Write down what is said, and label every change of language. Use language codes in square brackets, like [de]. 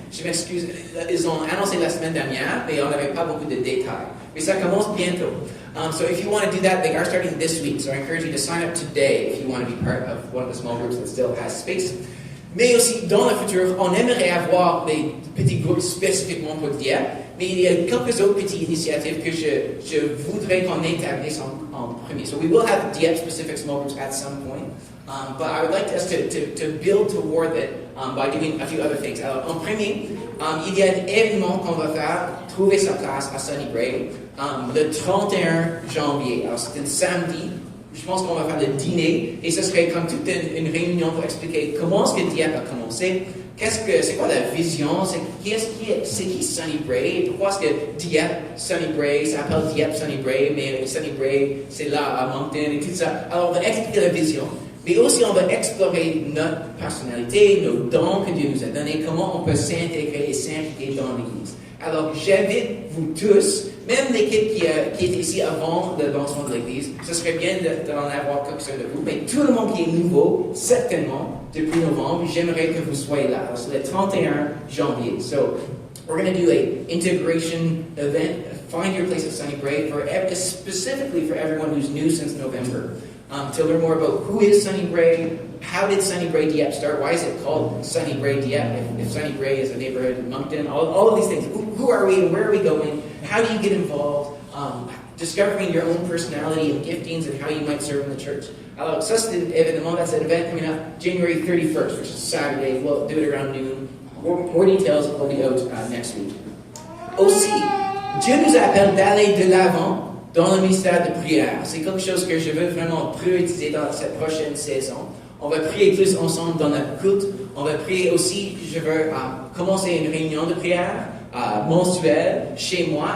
[fr] Je m'excuse, ils ont annoncé la semaine dernière, mais on n'avait pas beaucoup de détails. Mais ça commence bientôt. [en] So if you want to do that, they are starting this week. So I encourage you to sign up today if you want to be part of one of the small groups that still has space. [fr] Mais aussi, dans le futur, on aimerait avoir des petits groupes spécifiquement pour diète, mais il y a quelques autres petites initiatives que je voudrais qu'on établisse en premier. [en] So we will have diète-specific small groups at some point, but I would like us to build toward it by doing a few other things. [fr] Alors, en premier, il y a un événement qu'on va faire, trouver sa place à Sunny Bray, le 31 janvier. Alors, c'est un samedi. Je pense qu'on va faire le dîner et ce serait comme toute une réunion pour expliquer comment est-ce que Dieppe a commencé, c'est quoi la vision, c'est qui Sunny Bray, pourquoi est-ce que Dieppe, Sunny Bray, ça s'appelle Dieppe Sunny Bray, mais Sunny Bray, c'est là à Moncton et tout ça. Alors on va expliquer la vision, mais aussi on va explorer notre personnalité, nos dons que Dieu nous a donnés, comment on peut s'intégrer et s'impliquer dans l'Église. Alors j'invite vous tous, même l'équipe qui était ici avant le lancement de l'Église, ce serait bien d'en avoir quelques-uns de vous, mais tout le monde qui est nouveau, certainement, depuis novembre, j'aimerais que vous soyez là. Alors, c'est le 31 janvier. [en] So, we're going to do an integration event, find your place at Sunny Bray, specifically for everyone who's new since November. To learn more about who is Sunny Bray, how did Sunny Bray Dieppe start, why is it called Sunny Bray Dieppe, if Sunny Bray is a neighborhood in Moncton, all of these things. Who are we and where are we going? How do you get involved? Discovering your own personality and giftings and how you might serve in the church. [fr] Alors, ça c'est évidemment, [en] that's an event coming up January 31st, which is Saturday. We'll do it around noon. More details will be out next week. [fr] Aussi, Dieu nous appelle d'aller de l'avant dans le ministère de prière. C'est quelque chose que je veux vraiment prioriser dans cette prochaine saison. On va prier plus ensemble dans notre culte. On va prier aussi, je veux commencer une réunion de prière mensuelle chez moi.